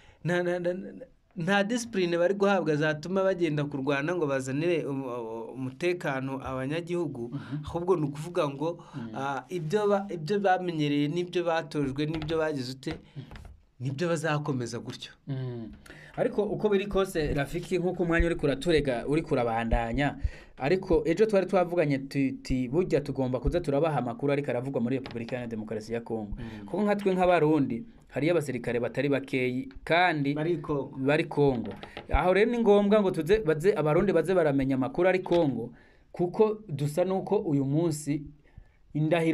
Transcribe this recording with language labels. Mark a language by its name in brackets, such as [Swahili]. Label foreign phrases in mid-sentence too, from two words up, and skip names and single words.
[Kinyarwanda] nta discipline bari guhabwa zatuma bagenda kurwana ngo bazanire umutekano abanyagihugu ahubwo ni ukuvuga ngo ibyo bamenyereye n'ibyo batojwe n'ibyo bagize ute nibyo bazakomeza gutyo [Rundi] ariko uko biri kose Rafiki nkuko umwanya uri kuraturega uri kurabandanya ariko ejo twari twavuganye tuti burya tugomba kuza turabaha amakuru ariko aravugwa muri Republika ya Demokarasi ya Kongo kuko nkatwe nk'abarundi hari abasirikare batari bakeyi kandi bari Kongo aho rero ni ngombwa ngo baze abarundi baze baramenya amakuru ari Kongo kuko dusa nuko uyu munsi indahiro